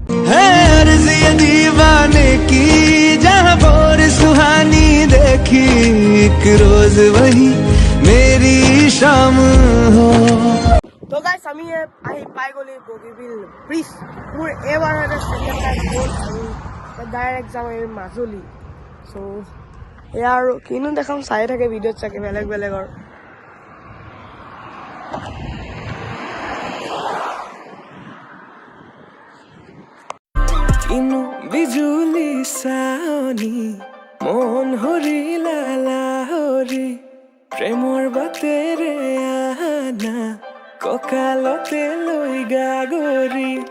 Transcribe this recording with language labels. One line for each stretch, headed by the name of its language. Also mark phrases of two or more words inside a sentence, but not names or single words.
Hindi: दीवाने की जहाँ बोर सुहानी देखी एक रोज वही मेरी शाम हो।
Assamese: তো গাইছ আমি আহি পাই গ'লো বগীবিল ব্ৰিজ। মোৰ এইবাৰ ডাইৰেক্ট যাম এই মাজুলী। চ' এয়া আৰু কিনো দেখাম চাই থাকে ভিডিঅ'ত চাগে বেলেগৰ। ইনো বিজুলি চাৱনি মন হৰিলা লাহৰি প্ৰেমৰ বাটেৰে আনা কঁকালতে লৈ গাগৰি